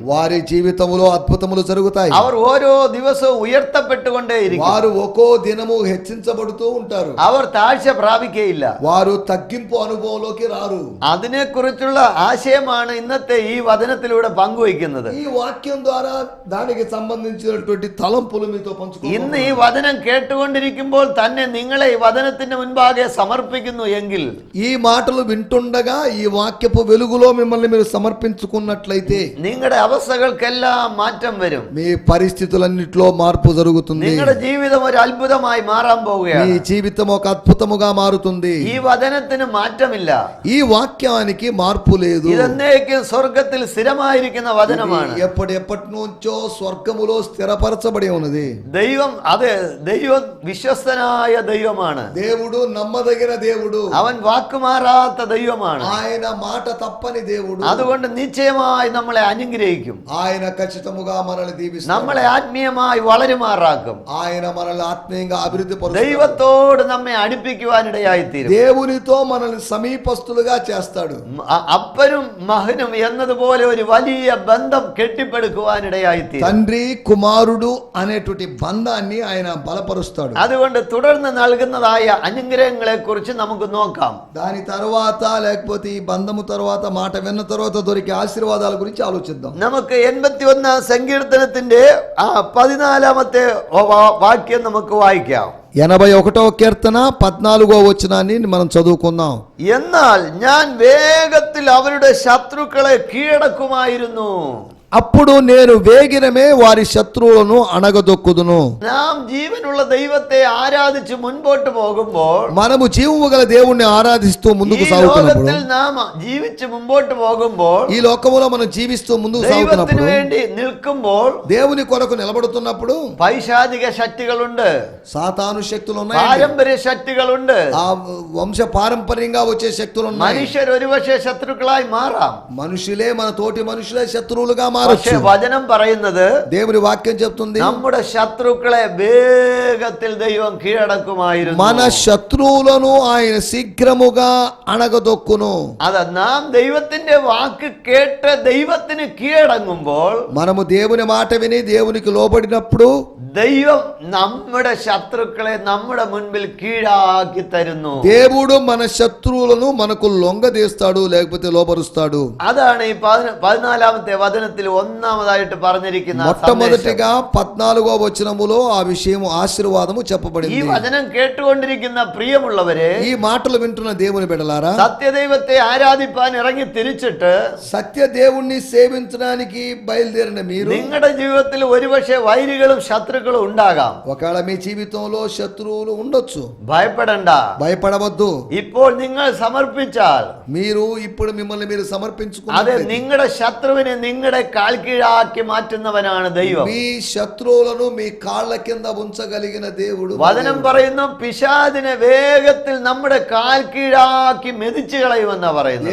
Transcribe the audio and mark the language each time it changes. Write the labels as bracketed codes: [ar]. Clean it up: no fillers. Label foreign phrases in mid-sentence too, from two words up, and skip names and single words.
[te] వారి జీవితములో అద్భుతములు జరుగుతాయి. [ml] അവർ ഓരോ ദിവസവും ഉയർത്തപ്പെട്ടുകൊണ്ടേയിരിക്കും. [te] వారు ఒక్కో దినము హెచ్చించబడుతూ ఉంటారు. [ml] അവർ താഴ്ച പ്രാപിക്കുകയില്ല. [te] వారు తగ్గింపు అనుభవంలోకి రారు. [ml] അതിനെക്കുറിച്ചുള്ള ആശയമാണ് ഇന്നത്തെ ഈ വചനത്തിലൂടെ പങ്കുവയ്ക്കുന്നത്. [te] ఈ వాక్యం ద్వారా దానికి సంబంధించినటువంటి తలంపులు మీతో పంచుకుంటాను. [ml] ഇന്ന് ഈ വചനം കേട്ടുകൊണ്ടിരിക്കുമ്പോൾ തന്നെ നിങ്ങളെ ഈ വചനത്തിന്റെ മുൻപാകെ സമർപ്പിക്കുന്നു എങ്കിൽ, [te] ఈ మాటలు వింటుండగా ఈ వాక్యపు వెలుగులో మిమ్మల్ని మీరు సమర్పించుకున్నట్లయితే [ml] നിങ്ങളുടെ അവസ്ഥകൾക്കെല്ലാം മാറ്റം വരും. [te] మీ పరిస్థితులన్నిట్లో మార్పు జరుగుతుంది. [ml] നിങ്ങളുടെ ജീവിതം ഒരു അത്ഭുതമായി മാറാൻ [te] మీ [ml] പോവുകയാണ്. [te] జీవితం ఒక అద్భుతముగా మారుతుంది. [ml] ഈ వചനത്തിന് മാറ്റമില്ല. [te] ఈ వాక్యానికి మార్పు లేదు. [ml] ഇതെന്നേക്കും സ്വർഗത്തിൽ സ്ഥിരമായിരിക്കുന്ന വചനമാണ്. [te] ఇది ఎప్పటి నుంచో స్వర్గములో స్థిరపరచబడి ఉన్నది. [ml] ദൈവം ദൈവം വിശ്വസ്തനായ ദൈവമാണ്. [te] దేవుడు నమ్మదగిన దేవుడు. [ml] അവൻ വാക്കുമാറാത്ത ദൈവമാണ്. [te] ఆయన మాట తప్పని దేవుడు. [ml] അതുകൊണ്ട് നിശ്ചയമായി നമ്മളെ അനുഗ്രഹിക്കും. [te] ఆయన ఖచ్చితముగా మనల్ని దీవిస్తాడు. [ml] നമ്മളെ ആത്മീയമായി വളരുമാറാക്കും. [te] ఆయన మనల్ని ఆత్మీయంగా అభివృద్ధి పరుస్తాడు. [ml] ദൈവത്തോട് നമ്മെ അടുപ്പിക്കുവാനിടയായിത്തീരും. [te] దేవునితో మనల్ని సమీపస్తులుగా చేస్తాడు. [ml] അപ്പനും മകനും എന്നതുപോലെ ഒരു വലിയ ബന്ധം കെട്ടിപ്പടുക്കുവാനിടയായിത്തീരും. [te] తండ్రి కుమారుడు అనేటువంటి బంధాన్ని ఆయన బలపరుస్తాడు. [ml] അതുകൊണ്ട് തുടർന്ന് നൽകുന്നതായ അനുഗ്രഹങ്ങളെ കുറിച്ച് നമുക്ക് നോക്കാം. [te] దాని తర్వాత లేకపోతే ఈ బంధము తర్వాత మాట విన్న తర్వాత దొరికే ఆశీర్వాదాల గురించి ఆలోచిద్దాం. [ml] നമുക്ക് 81 സങ്കീർത്തനത്തിന്റെ 14 വാക്യം നമുക്ക് വായിക്കാം. [te] 81వ కీర్తన 14వ వచనాన్ని మనం చదువుకుందాం. [ml] എന്നാൽ ഞാൻ വേഗത്തിൽ അവരുടെ ശത്രുക്കളെ കീഴടക്കുമായിരുന്നു. [te] అప్పుడు నేను వేగిరమే వారి శత్రువులను అణగదొక్కుదును. [ml] നാം ജീവനുള്ള ദൈവത്തെ ആരാധിച്ച് മുൻപോട്ട് പോകുമ്പോൾ, [te] మనము జీవము గల దేవుణ్ణి ఆరాధిస్తూ ముందుకు [ml] ഈ [te] సాగుతున్నప్పుడు, [ml] ലോകത്തിൽ നാം ജീവിച്ച് മുമ്പോട്ട് പോകുമ്പോൾ, [te] ఈ లోకములో మనం జీవిస్తూ ముందుకు [ml] ദൈവത്തിന് [te] సాగుతున్నప్పుడు, [ml] വേണ്ടി നിൽക്കുമ്പോൾ [te] దేవుని కొరకు నిలబడుతున్నప్పుడు [ml] പൈശാചിക ശക്തികളുണ്ട്, [te] సాతాను శక్తులు ఉన్నాయి, [ml] പാരമ്പര്യ ശക്തികളുണ്ട്. [te] ఆ వంశ పారంపర్యంగా వచ్చే శక్తులు ఉన్నాయి. [ml] മനുഷ്യർ ഒരുപക്ഷെ ശത്രുക്കളായി മാറാം. [te] మనుషులే మన తోటి మనుషులే శత్రువులుగా [ml] പക്ഷേ [te] మారచ్చు. [ml] വചനം പറയുന്നത്, [te] దేవుని వాక్యం చెప్తుంది, [ml] നമ്മുടെ ശത്രുക്കളെ വേഗത്തിൽ ദൈവം കീഴടക്കുമായിരുന്നു. [te] మన శత్రువులను ఆయన శీఘ్రముగా అణగదొక్కును. [ml] അത് നാം ദൈവത്തിന്റെ വാക്ക് കേട്ട് ദൈവത്തിന് കീഴടങ്ങുമ്പോൾ, [te] మనము దేవుని మాట విని దేవునికి లోబడినప్పుడు, [ml] ദൈവം നമ്മുടെ ശത്രുക്കളെ നമ്മുടെ മുൻപിൽ കീഴാക്കി തരുന്നു. [te] దేవుడు మన శత్రువులను మనకు లొంగదీస్తాడు, లేకపోతే లోబరుస్తాడు. [ml] അതാണ് ഈ 14ാമത്തെ വചനത്തിൽ ഒന്നാമതായിട്ട് പറഞ്ഞിരിക്കുന്ന [te] మొట్టమొదటిగా 14వ వచనములో ఆ విషయం ఆశీర్వాదము [ml] ഈ [te] చెప్పబడింది. [ml] വചനം കേട്ടുകൊണ്ടിരിക്കുന്ന പ്രിയമുള്ളവരെ, [te] ఈ మాటలు వింటున్న దేవుని బిడ్డలారా, [ml] സത്യദൈവത്തെ ആരാധിപ്പാൻ ഇറങ്ങി തിരിച്ചിട്ട് [te] సత్య దేవుణ్ణి సేవించడానికి బయలుదేరిన మీరు, [ml] നിങ്ങളുടെ ജീവിതത്തിൽ ഒരുപക്ഷെ వైరిകളും శత్రుക്കളും ഉണ്ടാകാം. [te] ఒకవేళ మీ జీవితంలో శత్రువులు ఉండొచ్చు, [ml] ഭയപ്പെടണ്ട. [te] భయపడవద్దు. [ml] ഇപ്പോൾ നിങ്ങൾ സമർപ്പിച്ചാൽ, [te] మీరు ఇప్పుడు మిమ్మల్ని మీరు [ml] അതെ, [te] సమర్పించుకున్నట్లయితే [ml] നിങ്ങളുടെ ശത്രുവിനെ നിങ്ങളുടെ കാൽ കീഴാക്കി മാറ്റുന്നവനാണ് ദൈവം. [te] మీ శత్రువులను మీ కాళ్ళ కింద ఉంచగలిగిన దేవుడు. [ml] വചനം പറയുന്നു, പിശാചിനെ വേഗത്തിൽ നമ്മുടെ കാൽ കീഴാക്കി മെതിച്ചു കളയുമെന്നാ പറയുന്നത്.